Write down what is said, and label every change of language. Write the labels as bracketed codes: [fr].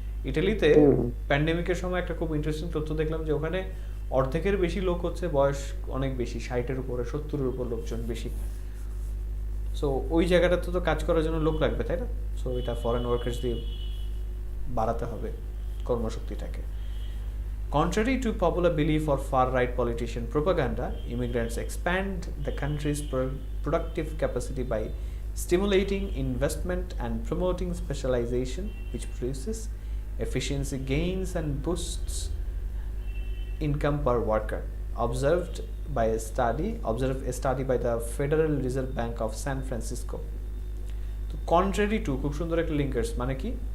[bn] ইটালিতে প্যান্ডেমিকের সময় একটা খুব ইন্টারেস্টিং তথ্য দেখলাম যে ওখানে অর্ধেকের বেশি লোক হচ্ছে বয়স অনেক বেশি, 60-এর উপরে, 70-এর উপর লোকজন বেশি। সো ওই জায়গাটাতে তো কাজ করার জন্য লোক লাগবে, তাই না? সো এটা ফরেন ওয়ার্কার্স দিয়ে বাড়াতে হবে কর্মশক্তিটাকে। [en] Contrary to popular belief or far-right politician propaganda, immigrants expand the country's productive capacity by stimulating investment and promoting specialization, which produces efficiency gains and boosts income per worker. Observed a study by the Federal Reserve Bank of San Francisco. [bn] তো contrary to খুব সুন্দর একটা linkers, মানে কি?